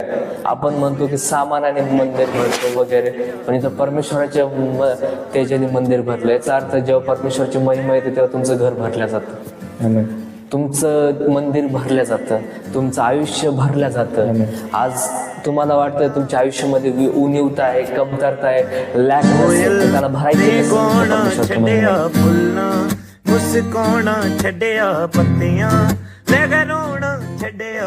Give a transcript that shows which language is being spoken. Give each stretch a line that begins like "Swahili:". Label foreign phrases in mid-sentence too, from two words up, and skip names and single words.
Marathi: आपण म्हणतो की सामानाने मंदिर भरतो वगैरे, पण इथं परमेश्वराच्या तेजाने मंदिर भरलं. याचा अर्थ जेव्हा परमेश्वराची महिमा येते तेव्हा तुमचं घर भरलं जातं, तुमचं मंदिर भरलं जातं, तुमचं आयुष्य भरलं जातं. आज तुम्हाला वाटतं तुमच्या आयुष्यामध्ये उणीवता आहे, कमतरता आहे, लॅक, त्याला भरायची
Punjabi: ਛੱਡਿਆ ਫੁੱਲਾਂ ਮੁਸਕਾਉਣਾ ਛੱਡਿਆ ਪੱਤੀਆਂ ਲੈ ਗਏ ਰੋਣਾ ਛੱਡਿਆ